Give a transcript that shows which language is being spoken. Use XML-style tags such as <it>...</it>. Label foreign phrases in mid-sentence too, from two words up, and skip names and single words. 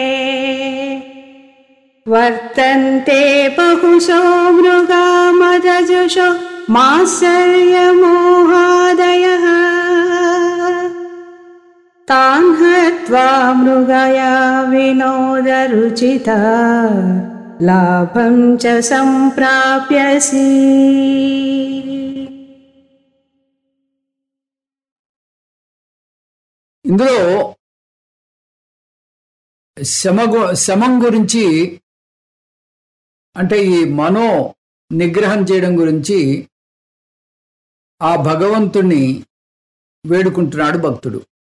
<sa>वर्तन्ते बहुशो मृगा मदजुषो मात्सर्यमोहादयः तान् हत्वा मृगया विनोदरुचिता लाभं च सम्प्राप्यसि।</sa> <te>ఇందులో శమం గురించి అంటే ఈ మనో నిగ్రహం చేయడం గురించి ఆ భగవంతుణ్ణి వేడుకుంటున్నాడు భక్తుడు.</te>